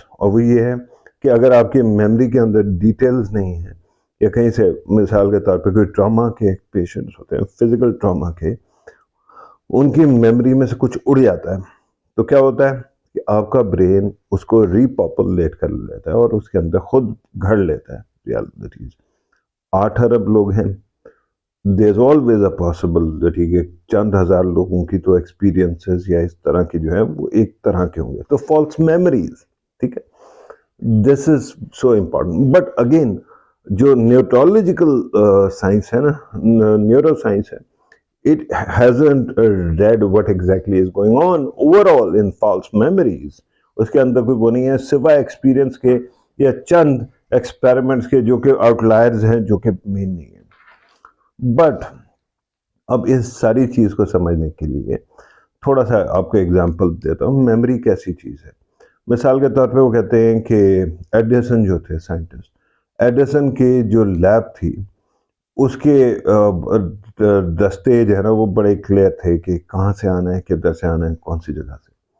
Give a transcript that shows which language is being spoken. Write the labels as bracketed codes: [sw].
[ur] اور وہ یہ ہے کہ اگر آپ کی میموری کے اندر ڈیٹیلز نہیں ہیں، یا کہیں سے مثال کے طور پہ کوئی ٹراما کے پیشنٹس ہوتے ہیں، فزیکل ٹراما کے، ان کی میموری میں سے کچھ اڑ جاتا ہے، تو کیا ہوتا ہے کہ آپ کا برین اس کو ری پاپولیٹ کر لیتا ہے اور اس کے اندر خود گھڑ لیتا ہے ریالٹیز. 8 ارب لوگ ہیں، [en] there is always a possible [ur] ٹھیک ہے چند ہزار لوگوں کی تو ایکسپیرینسز یا اس طرح کی جو ہیں وہ ایک طرح کے ہوں گے، تو فالس میموریز. ٹھیک ہے، [en] This is so important. But again [ur] جو نیوٹرالوجیکل سائنس ہے [en] نا، neuroscience ہے، it hasn't read what exactly is going on overall in false memories. [ur] اس کے اندر کوئی وہ نہیں ہے سوائے ایکسپیرینس کے یا چند ایکسپیریمنٹس کے جو کہ آؤٹ لائرز ہیں، جو کہ مین نہیں ہیں. بٹ اب اس ساری چیز کو سمجھنے کے لیے تھوڑا سا آپ کو ایگزامپل دیتا ہوں. میموری کیسی چیز ہے؟ مثال کے طور پہ وہ کہتے ہیں کہ ایڈیسن جو تھے سائنٹسٹ، ایڈیسن کی جو لیب تھی اس کے دستے جو ہے نا وہ بڑے کلیئر تھے کہ کہاں سے آنا ہے، کدھر سے آنا ہے، کون سی جگہ سے.